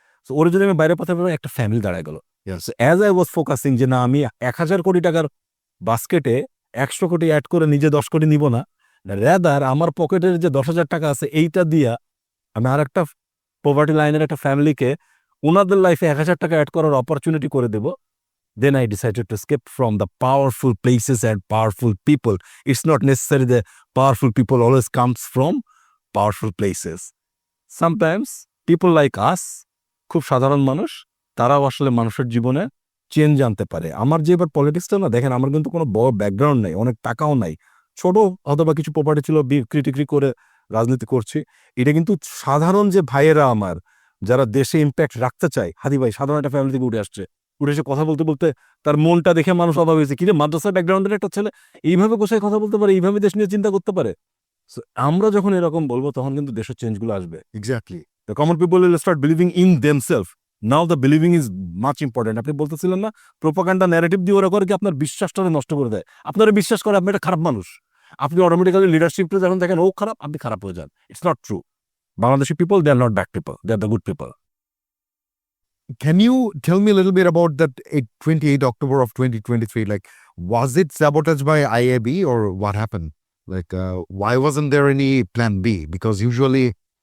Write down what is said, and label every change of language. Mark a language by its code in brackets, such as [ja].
[bn] So ওরা যদি আমি বাইরে পাঠাতে পারি, একটা ফ্যামিলি দাঁড়ায় গেল। [en] as I was focusing [bn] যে না, আমি 1000 কোটি টাকার বাস্কেটে 100 কোটি অ্যাড করে নিজে 10 কোটি নিব না, রেদার আমার পকেটের যে 10,000 টাকা আছে, এইটা দিয়া আমি আর একটা পভার্টি লাইনের একটা ফ্যামিলিকে ওনাদের লাইফে 1000 টাকা অ্যাড করার অপরচুনিটি করে দেব। [en] Then I decided to escape from the powerful places and powerful people. It's not necessary the powerful people always comes from powerful places. Sometimes people like us, [bn] খুব সাধারণ মানুষ, তারাও আসলে মানুষের জীবনে চেঞ্জ আনতে পারে। আমার যে এবার পলিটিক্সটা না দেখেন, আমার কিন্তু কোনো বড় ব্যাকগ্রাউন্ড নাই, অনেক টাকাও নাই, ছোট অথবা কিছু প্রপার্টি ছিল, বিক্রি টিক্রি করে রাজনীতি করছি। এটা কিন্তু সাধারণ যে ভাইয়েরা আমার, যারা দেশে ইম্প্যাক্ট রাখতে চায়, হাদি ভাই সাধারণ একটা ফ্যামিলি থেকে উঠে আসছে, উঠে এসে কথা বলতে বলতে তার মনটা দেখে মানুষ অবাক হয়েছে, কিরে মাদ্রাসা ব্যাকগ্রাউন্ডের একটা ছেলে এইভাবে কোথায় কথা বলতে পারে, এইভাবে দেশ নিয়ে চিন্তা করতে পারে। আমরা যখন এরকম বলবো তখন কিন্তু দেশের চেঞ্জগুলো আসবে। [en] Exactly. The common people will start believing in themselves. Now the believing is much important. [bn] আপনি বলতেছিলেন না প্রোপাগান্ডা ন্যারেটিভ দিয়ে ওরা করে কি আপনার বিশ্বাসটা নষ্ট করে দেয়, আপনারা বিশ্বাস করে আপনি একটা খারাপ মানুষ, আপনি অটোমেটিক্যালি লিডারশিপটা যখন দেখেন ও খারাপ, আপনি খারাপ হয়ে যান। [en] It's not true. Bangladeshi people, they are not bad people, they are the good people. Can you tell me a little bit about that 28 October of 2023? Like, was it sabotaged by IAB or what happened? Like, why wasn't there any plan B? Because usually,